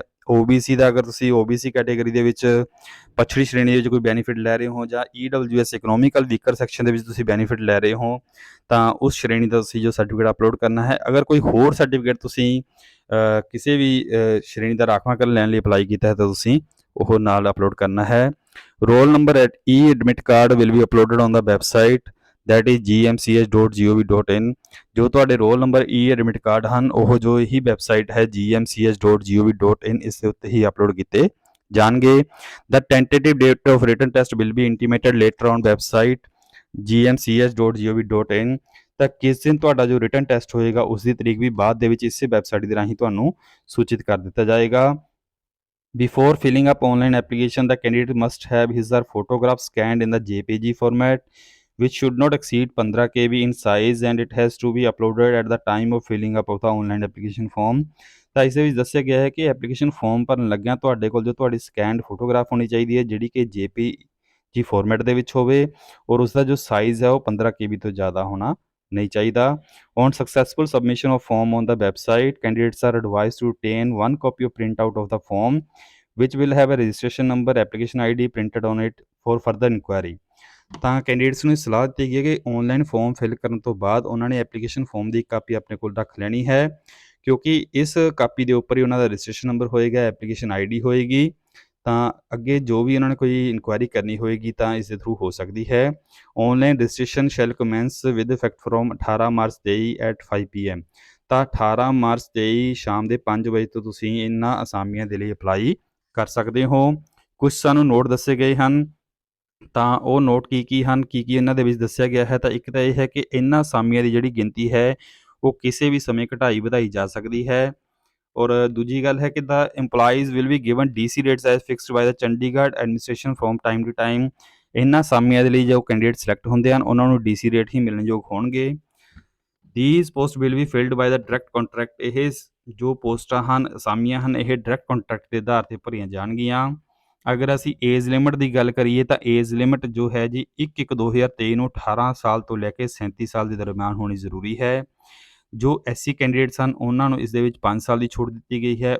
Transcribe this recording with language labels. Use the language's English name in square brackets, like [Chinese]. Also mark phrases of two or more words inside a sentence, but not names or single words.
[Punjabi] OBC ਦਾ, ਅਗਰ ਤੁਸੀਂ OBC ਕੈਟੇਗਰੀ ਦੇ ਵਿੱਚ ਪਛੜੀ ਸ਼੍ਰੇਣੀ ਦੇ ਵਿੱਚ ਕੋਈ ਬੈਨੀਫਿਟ ਲੈ ਰਹੇ ਹੋ ਜਾਂ EWS [English] economical weaker section [Punjabi] ਦੇ ਵਿੱਚ ਤੁਸੀਂ ਬੈਨੀਫਿਟ ਲੈ ਰਹੇ ਹੋ ਤਾਂ ਉਸ ਸ਼੍ਰੇਣੀ ਦਾ ਤੁਸੀਂ ਜੋ [English] certificate upload [Punjabi] ਕਰਨਾ ਹੈ। ਅਗਰ ਕੋਈ ਹੋਰ ਸਰਟੀਫਿਕੇਟ ਤੁਸੀਂ ਕਿਸੇ ਵੀ ਸ਼੍ਰੇਣੀ ਦਾ ਰਾਖਵਾਂਕਰਨ ਲੈਣ ਲਈ ਅਪਲਾਈ ਕੀਤਾ ਹੈ ਤਾਂ ਤੁਸੀਂ ਉਹ ਨਾਲ ਅਪਲੋਡ ਕਰਨਾ ਹੈ। [English] Roll number at admit card will be uploaded on the website that is gmch.gov.in। [Punjabi] ਜੋ ਤੁਹਾਡੇ [English] roll number admit card [Punjabi] ਹਨ ਉਹ ਜੋ ਇਹੀ ਵੈਬਸਾਈਟ ਹੈ gmch.gov.in, ਇਸ ਦੇ ਉੱਤੇ ਹੀ ਅਪਲੋਡ ਕੀਤੇ ਜਾਣਗੇ। [English] The tentative date of written test will be intimated later on website gmch.gov.in। [Punjabi] ਤਾਂ ਕਿਸ ਦਿਨ ਤੁਹਾਡਾ ਜੋ [English] written test [Punjabi] ਹੋਏਗਾ ਉਸ ਦੀ ਤਰੀਕ ਵੀ ਬਾਅਦ ਦੇ ਵਿੱਚ ਇਸੇ ਵੈਬਸਾਈਟ ਦੇ ਰਾਹੀਂ ਤੁਹਾਨੂੰ ਸੂਚਿਤ ਕਰ ਦਿੱਤਾ ਜਾਏਗਾ। [English] Before filling up online application, the candidate must have his or photograph scanned in the JPG format, which should not exceed 15 KB in size, and it has to be uploaded at the time of filling up of the online application form। [Punjabi] ਤਾਂ ਇਸ ਦੇ ਵਿੱਚ ਦੱਸਿਆ ਗਿਆ ਹੈ ਕਿ [English] application form [Punjabi] ਭਰਨ ਲੱਗਿਆਂ ਤੁਹਾਡੇ ਕੋਲ ਜੋ ਤੁਹਾਡੀ [English] scanned photograph [Punjabi] ਹੋਣੀ ਚਾਹੀਦੀ ਹੈ ਜਿਹੜੀ ਕਿ [English] JPG format [Punjabi] ਦੇ ਵਿੱਚ ਹੋਵੇ ਔਰ ਉਸ ਦਾ ਜੋ ਸਾਈਜ਼ ਹੈ ਉਹ 15 KB ਤੋਂ ਜ਼ਿਆਦਾ ਹੋਣਾ ਨਹੀਂ ਚਾਹੀਦਾ। [English] On successful submission of form on the website, candidates are advised to obtain one copy of printout of the form which will have a registration number, application ID printed on it for further inquiry। [Punjabi] ਤਾਂ ਕੈਂਡੀਡੇਟਸ ਨੂੰ ਸਲਾਹ ਦਿੱਤੀ ਗਈ ਹੈ ਕਿ [English] online form fill [Punjabi] ਕਰਨ ਤੋਂ ਬਾਅਦ ਉਹਨਾਂ ਨੇ [English] application form [Punjabi] ਦੀ ਕਾਪੀ ਆਪਣੇ ਕੋਲ ਰੱਖ ਲੈਣੀ ਹੈ, ਕਿਉਂਕਿ ਇਸ ਕਾਪੀ ਦੇ ਉੱਪਰ ਹੀ ਉਹਨਾਂ ਦਾ [English] registration number [Punjabi] ਹੋਏਗਾ, [English] application ID [Punjabi] ਹੋਏਗੀ। ਤਾਂ ਅੱਗੇ ਜੋ ਵੀ ਉਹਨਾਂ ਨੇ ਕੋਈ ਇਨਕੁਆਇਰੀ ਕਰਨੀ ਹੋਏਗੀ ਤਾਂ ਇਸ ਦੇ ਥਰੂ ਹੋ ਸਕਦੀ ਹੈ। [English] Online registration shall commence with effect from 18 March 23 at 5 PM. [Punjabi] ਤਾਂ 18 ਮਾਰਚ 23 ਸ਼ਾਮ ਦੇ 5 ਵਜੇ ਤੋਂ ਤੁਸੀਂ ਇਹਨਾਂ ਅਸਾਮੀਆਂ ਦੇ ਲਈ ਅਪਲਾਈ ਕਰ ਸਕਦੇ ਹੋ। ਕੁਝ ਸਾਨੂੰ ਨੋਟ ਦੱਸੇ ਗਏ ਹਨ, ਤਾਂ ਉਹ ਨੋਟ ਕੀ ਹਨ, ਕੀ ਇਹਨਾਂ ਦੇ ਵਿੱਚ ਦੱਸਿਆ ਗਿਆ ਹੈ। ਤਾਂ ਇੱਕ ਤਾਂ ਇਹ ਹੈ ਕਿ ਇਹਨਾਂ ਅਸਾਮੀਆਂ ਦੀ ਜਿਹੜੀ ਗਿਣਤੀ ਹੈ ਉਹ ਕਿਸੇ ਵੀ ਸਮੇਂ ਘਟਾਈ ਵਧਾਈ ਜਾ ਸਕਦੀ ਹੈ। ਔਰ ਦੂਜੀ ਗੱਲ ਹੈ ਕਿ [English] the employees will be given DC rates as fixed by the ਚੰਡੀਗੜ੍ਹ administration from time to time. [Punjabi] ਇਹਨਾਂ ਅਸਾਮੀਆਂ ਦੇ ਲਈ ਜੋ ਕੈਂਡੀਡੇਟ ਸਿਲੈਕਟ ਹੁੰਦੇ ਹਨ ਉਹਨਾਂ ਨੂੰ [English] DC rate [Punjabi] ਹੀ ਮਿਲਣਯੋਗ ਹੋਣਗੇ। [English] These posts will be filled by the direct contract। [Punjabi] ਇਹ ਜੋ ਪੋਸਟਾਂ ਹਨ, ਅਸਾਮੀਆਂ ਹਨ, ਇਹ [English] direct contract [Punjabi] ਦੇ ਆਧਾਰ ਤੇ ਭਰੀਆਂ ਜਾਣਗੀਆਂ। ਅਗਰ ਅਸੀਂ [English] age limit [Punjabi] ਦੀ ਗੱਲ ਕਰੀਏ ਤਾਂ [English] age limit [Punjabi] ਜੋ ਹੈ ਜੀ 1/1/2023 ਨੂੰ 18 ਸਾਲ ਤੋਂ ਲੈ ਕੇ 37 ਸਾਲ ਦੇ ਦਰਮਿਆਨ ਹੋਣੀ ਜ਼ਰੂਰੀ ਹੈ। ਜੋ [English] SC candidates [Punjabi] ਹਨ ਉਹਨਾਂ ਨੂੰ ਇਸ ਦੇ ਵਿੱਚ 5 ਸਾਲ ਦੀ ਛੋਟ ਦਿੱਤੀ ਗਈ ਹੈ।